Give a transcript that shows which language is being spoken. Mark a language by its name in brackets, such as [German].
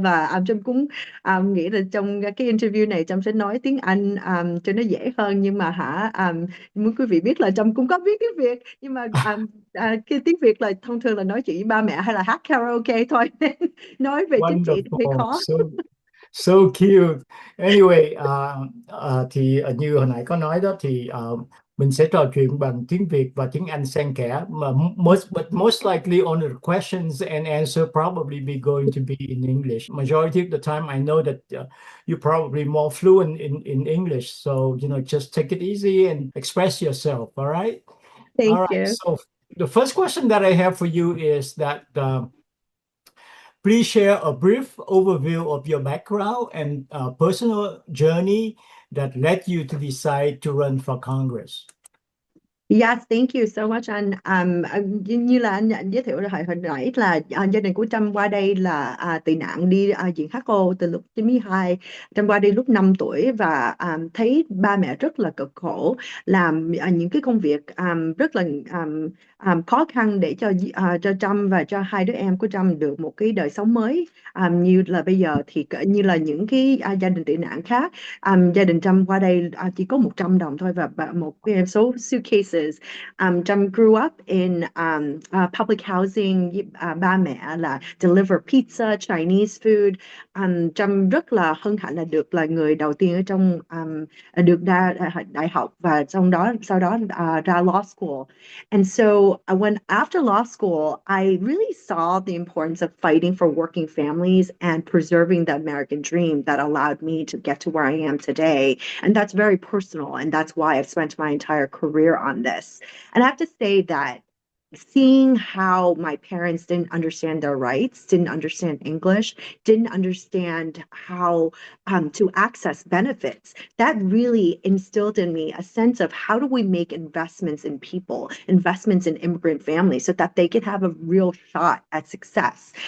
[Vietnamese] Và Trâm cũng nghĩ là trong cái interview này Trâm sẽ nói tiếng Anh cho nó dễ hơn, nhưng mà muốn quý vị biết là Trâm cũng có biết tiếng Việt, nhưng mà cái tiếng Việt là thông thường là nói chuyện với ba mẹ hay là hát karaoke thôi nên nói về chính trị thì hơi [English] Wonderful. [Vietnamese] khó. [English] So cute. [Vietnamese] Anyway, thì như hồi nãy có nói đó thì mình sẽ trò chuyện bằng tiếng Việt và tiếng Anh xen kẽ, mà [English] most likely on the questions and answer probably be going to be in English. Majority of the time, I know that you're probably more fluent in English, so just take it easy and express yourself. All right. All Thank right. you. So the first question that I have for you is that. Please share a brief overview of your background and personal journey that led you to decide to run for Congress. Yes, thank you so much anh. [Vietnamese] Như là anh giới thiệu hồi nãy là gia đình của Trâm qua đây là tị nạn đi diễn HO từ lúc 92. Trâm qua đây lúc 5 tuổi và thấy ba mẹ rất là cực khổ, làm những cái công việc rất là khó khăn để cho Trâm và cho hai đứa em của Trâm được một cái đời sống mới. Như là bây giờ thì như là những cái gia đình tị nạn khác, gia đình Trâm qua đây chỉ có 100 đồng thôi và một cái số suitcases. [English] Trâm grew up in public housing. [Vietnamese] Ba mẹ là [English] deliver pizza, Chinese food. [Vietnamese] Trâm rất là hân hạnh là được là người đầu tiên ở trong được ra đại học và sau đó ra law school. [English] And so when after law school, I really saw the importance of fighting for working families and preserving the American dream that allowed me to get to where I am today. And that's very personal, and that's why I've spent my entire career on this. And I have to say that seeing how my parents didn't understand their rights, didn't understand English, didn't understand how to access benefits, that really instilled in me a sense of how do we make investments in people, investments in immigrant families so that they can have a real shot at success.